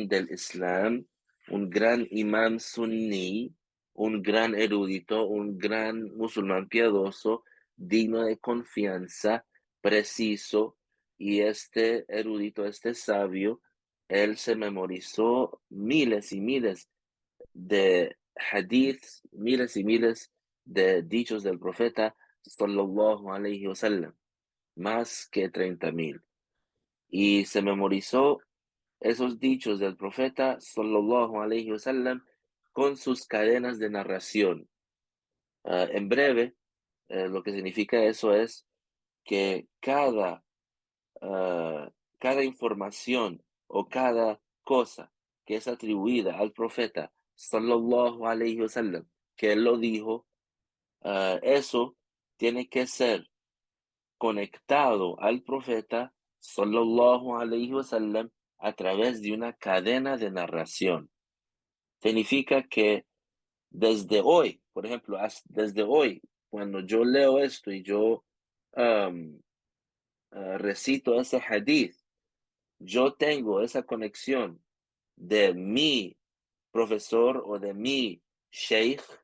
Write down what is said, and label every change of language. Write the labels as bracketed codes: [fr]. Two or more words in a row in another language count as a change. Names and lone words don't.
[es] del Islam, un gran imam sunní, un gran erudito, un gran musulmán piadoso, digno de confianza, preciso, y este erudito, este sabio, él se memorizó miles y miles de hadiths, miles y miles de dichos del profeta [ar] صلى الله عليه وسلم, [es] más que 30,000. Y se memorizó esos dichos del profeta [ar] صلى الله عليه وسلم [es] con sus cadenas de narración. En breve, lo que significa eso es que cada información o cada cosa que es atribuida al profeta [ar] صلى الله عليه وسلم, [es] que él lo dijo, eso tiene que ser conectado al profeta [ar] صلى الله عليه وسلم [es] a través de una cadena de narración. Significa que desde hoy, por ejemplo, desde hoy, cuando yo leo esto y yo um, recito ese hadith, yo tengo esa conexión de mi profesor o de mi sheikh.